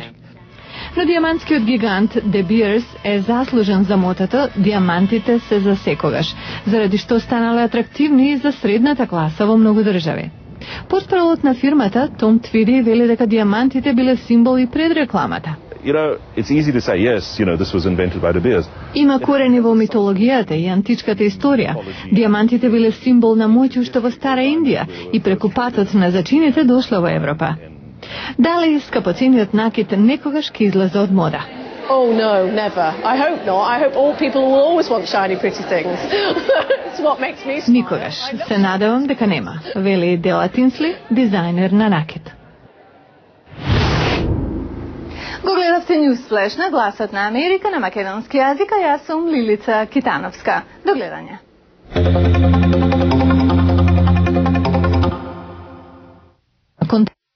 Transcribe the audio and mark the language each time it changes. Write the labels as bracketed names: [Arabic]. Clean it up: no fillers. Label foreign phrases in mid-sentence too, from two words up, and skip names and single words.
[Macedonian] Но диамантскиот гигант De Beers е заслужен за мотото «Диамантите се за секогаш», заради што станале атрактивни и за средната класа во многу држави. Портпаролот на фирмата, Том Твиди, вели дека диамантите биле символ и пред рекламата. [English] It's easy to say, yes, this was invented by De Beers. [Macedonian] Има корени во митологијата и античката историја. Диамантите биле символ на моќ уште во Стара Индија и преку патот на зачините дошло во Европа. Дали скапоцениот накит некогаш ќе излезе од мода? [English] Oh no, never. I hope not. I hope all people will always want shiny, pretty things. It's what makes me smile. [Macedonian] Никогаш. Се надевам дека нема, вели Дела Тинсли, дизајнер на накит. Го гледавте News Flash на Гласот на Америка на македонски јазик, а јас сум Лилица Китановска. До гледање.